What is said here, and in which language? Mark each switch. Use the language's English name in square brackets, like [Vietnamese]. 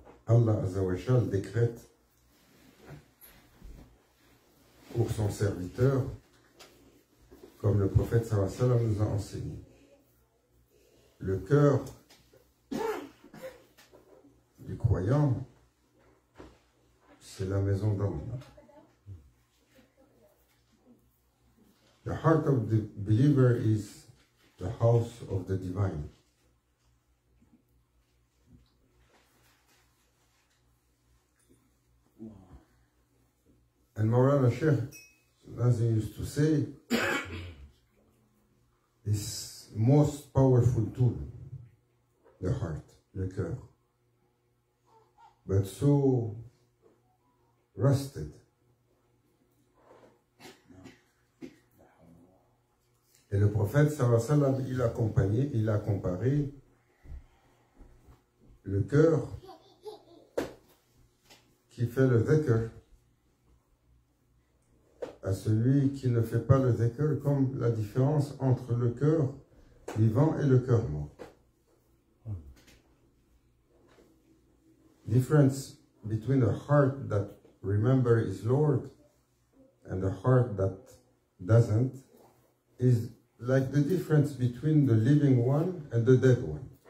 [French] Allah Azzawajal décrète pour son serviteur, comme le prophète sallallahu alayhi wa sallam nous a enseigné. Le cœur du croyant, c'est la maison d'Allah. [English] The heart of the believer is the house of the divine. And Maulana Sheikh, as he used to say, is most powerful tool, the heart, [French] le cœur, [English] but so rusted. [French] Et le prophète sallallahu alayhi wa sallam, il a comparé le cœur qui fait le dhikr à celui qui ne fait pas le dhikr, comme la différence entre le cœur vivant et le cœur mort. [English] Difference between a heart that remembers his Lord and a heart that doesn't is like the difference between the living one and the dead one.